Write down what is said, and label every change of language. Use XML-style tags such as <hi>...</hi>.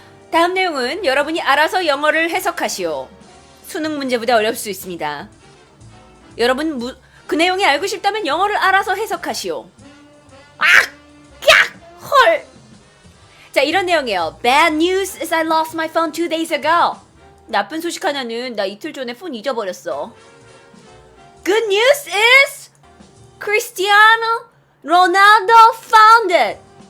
<ko>다음 내용은 여러분이 알아서 영어를 해석하시오. 수능 문제보다 어려울 수 있습니다. 여러분 그 내용이 알고 싶다면 영어를 알아서 해석하시오. 헐. 자, 이런 내용이에요.</ko> <en>Bad news is I lost my phone 2 days ago.</en> <ko>나쁜 소식 하나는 나 이틀 전에 폰 잊어버렸어.</ko> <en>Good news is Cristiano Ronaldo found it.</en>